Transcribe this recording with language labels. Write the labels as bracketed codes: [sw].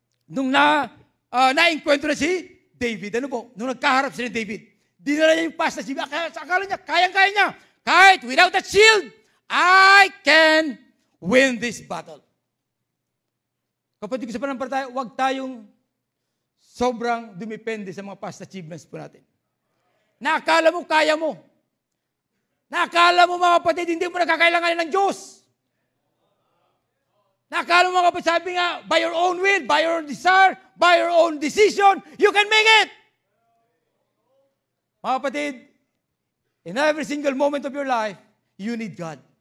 [tl] Nung na-encuentro na si David. Ano po? Nung nagkaharap si David, dinala niya yung past achievements. Akala niya, kayang-kaya niya. [en] Kahit without that shield, I can win this battle. [tl] Kapatid ko sa panampalataya, huwag tayong sobrang dumepende sa mga past achievements po natin. Nakakala mo, kaya mo. Nakakala mo mga kapatid, hindi mo nakakailanganin ng Diyos. Nakakala mo mga kapatid, sabi nga, [en] by your own will, by your own desire, by your own decision, you can make it. [tl] Mga kapatid, [en] in every single moment of your life, you need God.